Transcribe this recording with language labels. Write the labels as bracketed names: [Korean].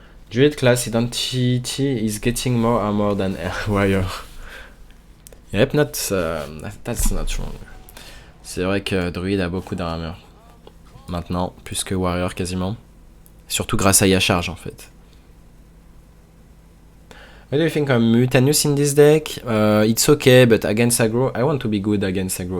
[English] Druid class identity is getting more armor than warrior. Yep, that's not wrong. [French] C'est vrai que Druid a beaucoup d'armure. Maintenant, plus que warrior quasiment. Surtout grâce à Yacharge en fait. [English] What do you think of Mutanus in this deck? It's okay, but against aggro, I want to be good against aggro.